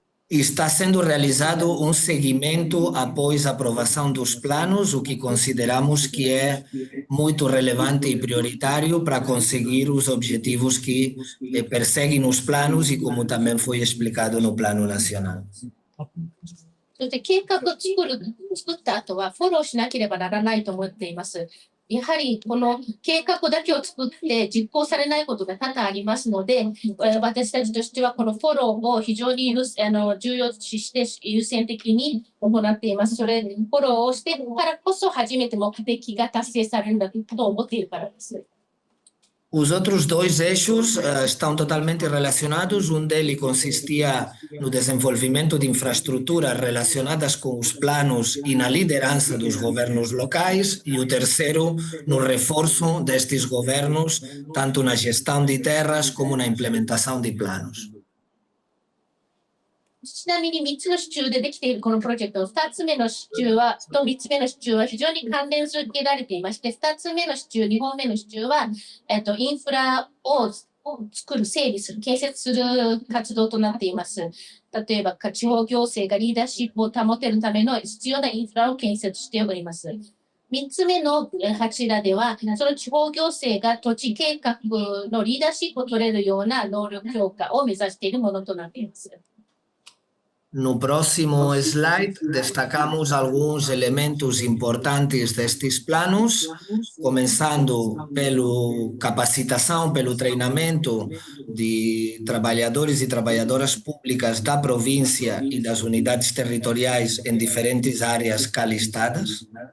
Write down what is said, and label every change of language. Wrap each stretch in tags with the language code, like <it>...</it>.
<pt>Está sendo realizado um seguimento após a aprovação dos planos, o que consideramos que é muito relevante e prioritário para conseguir os objetivos que perseguem os planos e como também foi explicado no plano nacional.</pt> <ja>そして計画を作った後はフォローしなければならないと思っています。やはりこの計画だけを作って実行されないことが多々ありますので、私たちとしてはこのフォローを非常に重要視して優先的に行っています。それ、フォローをしてからこそ初めて目的が達成されるんだと思っているからです。</ja> <pt>Os outros dois eixos estão totalmente relacionados. Um deles consistia no desenvolvimento de infraestruturas relacionadas com os planos e na liderança dos governos locais, e o terceiro no reforço destes governos, tanto na gestão de terras como na implementação de planos.</pt> <ja>ちなみに3つの支柱でできているこのプロジェクトの2つ目の支柱と3つ目の支柱は非常に関連づけられていまして、2つ目の支柱、2本目の支柱は、インフラを作る、整備する、建設する活動となっています。例えば、地方行政がリーダーシップを保てるための必要なインフラを建設しております。 3つ目の柱では、その地方行政が土地計画のリーダーシップを取れるような能力強化を目指しているものとなっています。</ja> <pt>No próximo slide destacamos alguns elementos importantes destes planos, começando pela capacitação, pelo treinamento de trabalhadores e trabalhadoras públicas da província e das unidades territoriais em diferentes áreas calistadas.</pt>